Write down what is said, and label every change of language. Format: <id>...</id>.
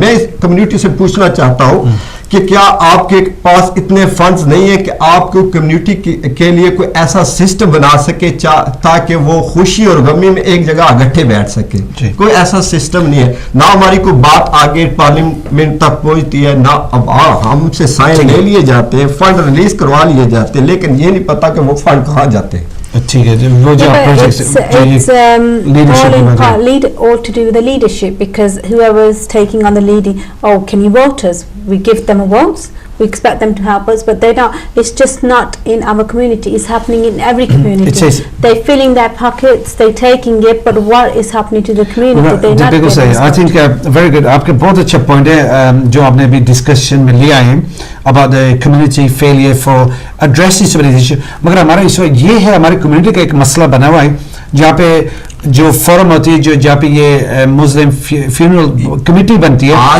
<hi>मैं इस कम्युनिटी से पूछना चाहता हूँ कि क्या आपके पास इतने फंड्स नहीं है कि आपको कम्युनिटी के लिए कोई ऐसा सिस्टम बना सके ताकि वो खुशी और गमी में एक जगह इकट्ठे बैठ सके? कोई ऐसा सिस्टम नहीं है। ना हमारी कोई बात आगे पार्लियामेंट तक पहुंचती है, ना अब हमसे साइन ले लिए जाते हैं, फंड रिलीज करवा लिए जाते हैं, लेकिन ये नहीं पता कि वो फंड कहाँ जाते हैं। ठीक है, वो जो</hi> <en>all to do with the leadership, because whoever is taking on the leading, oh, can you vote us? We give them votes, we expect them to help us, but they're not. It's just not in our community. It's happening in every community. They're filling their pockets, they're taking it, but what is happening to the community? They're not getting it. I think very good.</en> <hi>आपके बहुत अच्छा point है जो आपने अभी discussion में लिया है</hi> <en>about the community failure for addressing some of these issues.</en> <hi>मगर हमारा इस वक्त ये है, हमारी कम्युनिटी का एक मसला बना हुआ है जहाँ पे जो फोरम होती है, जो जहाँ पे ये मुस्लिम फ्यूनरल कमेटी बनती है।</hi>